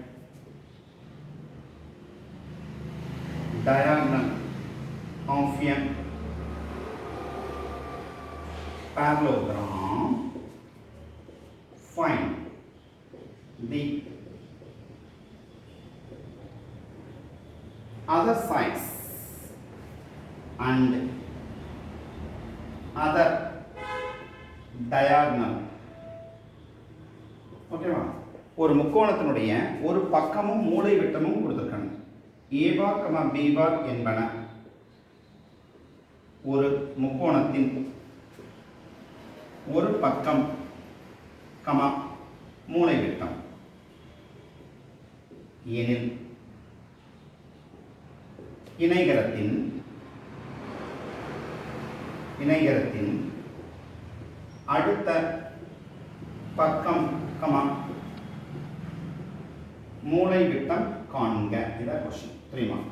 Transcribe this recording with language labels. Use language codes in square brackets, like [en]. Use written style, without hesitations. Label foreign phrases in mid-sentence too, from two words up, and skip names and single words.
[en] diagonal of a parallelogram, find the other sides and other diagonal. [ta] ஓகேவா? ஒரு முக்கோணத்தினுடைய ஒரு பக்கமும் மூலை விட்டமும் கொடுத்திருக்காங்க. [en] A bar, B bar என்பன [ta] ஒரு முக்கோணத்தின் ஒரு பக்கம், மூலை விட்டம் எனில் இணைகரத்தின் அடுத்த பக்கம், மூலை விட்டம் காண்க. இதான் क्वेश्चन. 3 மார்க்.